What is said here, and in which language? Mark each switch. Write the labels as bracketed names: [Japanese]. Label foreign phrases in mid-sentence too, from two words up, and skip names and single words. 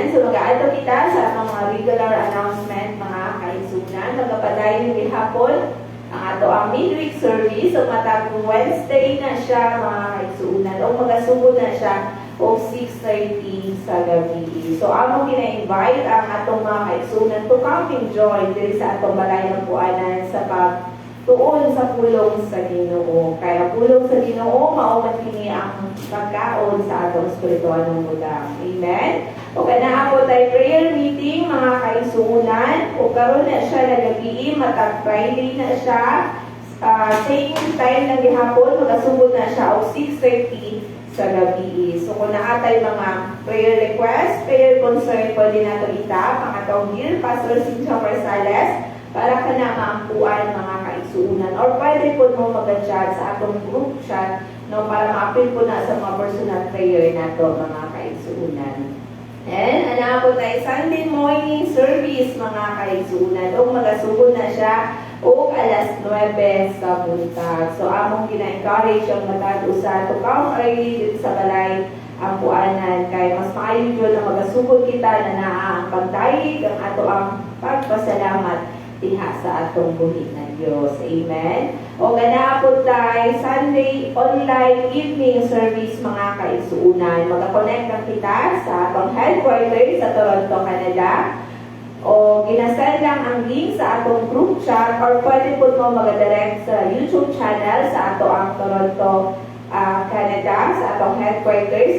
[Cebuano] So, mag-aato kita sa atong mga regular announcement, mga kaigsunan. Magpapadayon ng hapon ang ato ang midweek service. So, matag Wednesday na siya, mga kaigsunan. O magasugod na siya o 6:30 sa gabi. So, among gina-invite ang atong mga kaigsunan [English] to come and join [Cebuano] diri sa atong balay ng puanan sa pagtuon sa pulong sa Ginoo. Kaya pulong sa Ginoo, mao man kini ang pagkaon sa atong espiritual ng budak. Amen? O kana ako tayo [English] prayer meeting, [Cebuano] mga kaigsunan. O karon na siya na gabi, matag Friday na siya. Same time ng gihapon, magasugod na siya o 6:30 sa gabi. So, kung naatay mga [English] prayer request, prayer concern, [Cebuano] pwede na ito itap. Ang atong dear Pastor Cynthia Marsales, para ka na maampuan mga kaigsuunan. Or pwede po mo mag-chat sa atong [English] group chat, [Cebuano] no, para ma-appeal po na sa mga [English] personal prayer [Cebuano] na ito, mga kaigsuunan. [English] And, [Cebuano] po tayo [English] Sunday morning service, [Cebuano] mga kaigsuunan. O magasugod na siya o alas 9 sa buntag. So, among gina-encourage ang matag-usa [English] to come early [Cebuano] dito sa balay ang puanan. Kaya mas maayon yun na magasugod kita na ang pagdayig ang ato ang pagpasalamat diha sa atong buhi ng Diyos. Amen? O gana po tayo [English] Sunday online evening service, [Cebuano] mga kaigsuunan. Mag-connect ang kita sa atong headquarters sa Toronto, Canada. O ginasend lang ang link sa atong [English] group chat [Cebuano] or pwede po mo mag-direct sa YouTube channel sa ato ang Toronto, Canada, sa atong headquarters.